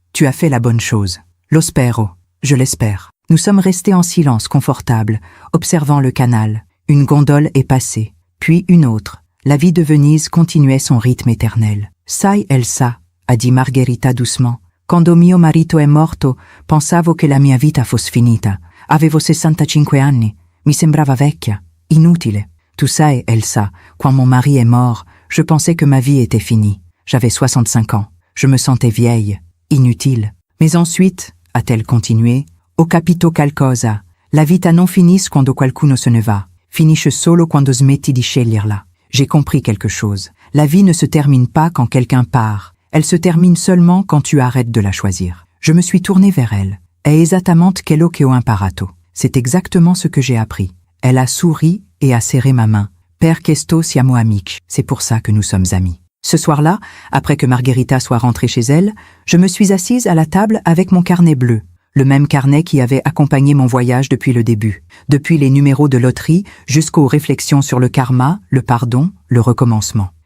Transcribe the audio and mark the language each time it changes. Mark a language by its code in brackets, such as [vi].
[fr] Tu as fait la bonne chose. [it] Lo spero. [fr] Je l'espère. Nous sommes restés en silence confortable, observant le canal. Une gondole est passée, puis une autre. La vie de Venise continuait son rythme éternel. [it] Sai Elsa, [fr] a dit Margherita doucement. [it] Quando mio marito è morto, pensavo che la mia vita fosse finita. Avevo 65 anni. Mi sembrava vecchia. Inutile. [fr] Tu sai, Elsa, quand mon mari est mort, je pensais que ma vie était finie. J'avais 65 ans. Je me sentais vieille. Inutile. Mais ensuite, a-t-elle continué, [it] ho capito qualcosa. La vita non finisce quando qualcuno se ne va. Finisce solo quando smetti di sceglierla. [fr] J'ai compris quelque chose. La vie ne se termine pas quand quelqu'un part. Elle se termine seulement quand tu arrêtes de la choisir. Je me suis tournée vers elle. [it] È esattamente quello che ho imparato. [fr] C'est exactement ce que j'ai appris. Elle a souri et a serré ma main. [it] Per questo siamo amici. [fr] C'est pour ça que nous sommes amis. Ce soir-là, après que Margherita soit rentrée chez elle, je me suis assise à la table avec mon carnet bleu, le même carnet qui avait accompagné mon voyage depuis le début, depuis les numéros de loterie jusqu'aux réflexions sur le karma, le pardon, le recommencement.